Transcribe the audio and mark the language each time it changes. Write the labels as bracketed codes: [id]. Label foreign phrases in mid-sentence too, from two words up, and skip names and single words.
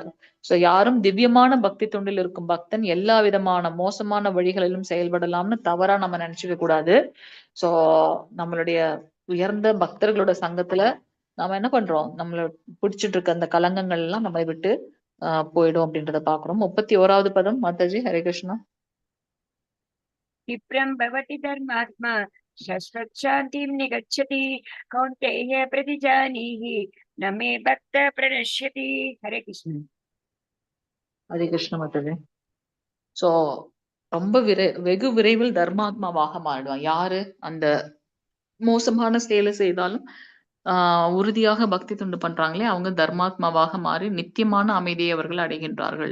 [ta] சோ யாரும் திவ்யமான பக்தி தொண்டில் இருக்கும் பக்தன் எல்லா விதமான மோசமான வழிகளிலும் செயல்படலாம்னு தவறா நம்ம நினைச்சுக்க கூடாது. சோ நம்மளுடைய உயர்ந்த பக்தர்களோட சங்கத்துல நாம என்ன பண்றோம்? நம்மள பிடிச்சிட்டு இருக்க அந்த கலங்கங்கள் எல்லாம் நம்மை விட்டு போயிடும் அப்படின்றத பாக்குறோம். 31வது பதம் மாதாஜி. [sa] हरे कृष्ण. क्षिप्रं भवति धर्मात्मा शश्वत् निगच्छति कौन्तेय प्रतिजानीहि न मे भक्त प्रणश्यति हरे कृष्ण। हरे कृष्ण माताजी. [ta] சோ ரொம்ப வெகு விரைவில் தர்மாத்மாவாக மாறிடுவான். யாரு? அந்த மோசமான செயலை செய்தாலும் உறுதியாக பக்தி தொண்டு பண்றாங்களே அவங்க தர்மாத்மாவாக மாறி நித்தியமான அமைதியை அவர்கள் அடைகின்றார்கள்.